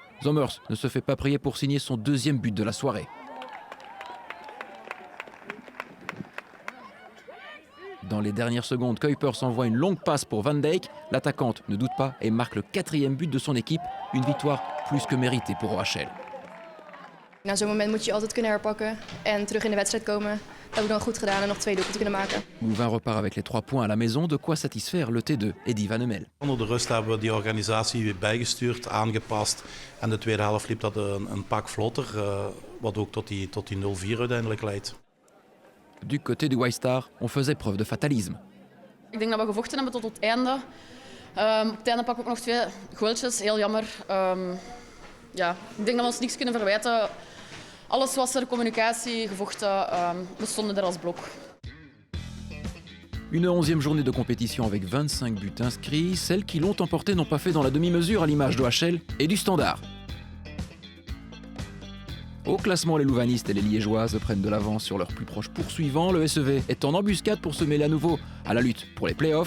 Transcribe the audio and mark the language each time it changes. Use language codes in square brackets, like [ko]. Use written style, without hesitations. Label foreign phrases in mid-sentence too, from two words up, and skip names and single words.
[fr] Zommers ne se fait pas prier pour signer son 2e but de la soirée. Dans les dernières secondes, Kuipers envoie une longue passe pour Van Dijk. L'attaquante ne doute pas et marque le 4e but de son équipe. Une victoire plus que méritée pour OHL. [nl] Na zo'n moment moet je altijd kunnen herpakken en terug in de wedstrijd komen. Dat hebben we dan goed gedaan en nog 2 doelpunten kunnen maken. [fr] Louvain repart avec les 3 points à la maison, de quoi satisfaire le T2, Eddy Van Hummel. [nl] Onder de rust hebben we die organisatie weer bijgestuurd, aangepast. En de tweede helft liep dat een pak vlotter, wat ook tot die 0-4 uiteindelijk leidt. [fr] Du côté du White Star, on faisait preuve de fatalisme. [nl] Ik denk dat we gevochten hebben tot het einde. Op het einde pakken we ook nog 2 goaltjes, heel jammer. Ja, ik denk dat we ons niks kunnen verwijten. Alles was er, communicatie, gevochten, we stonden er als blok. [fr] Une 11e journée de compétition avec 25 buts inscrits. Celles qui l'ont emporté n'ont pas fait dans la demi-mesure à l'image de OHL et du Standard. Au classement, les louvanistes et les liégeoises prennent de l'avance sur leurs plus proches poursuivants. Le SEV est en embuscade pour se mêler à nouveau à la lutte pour les playoffs.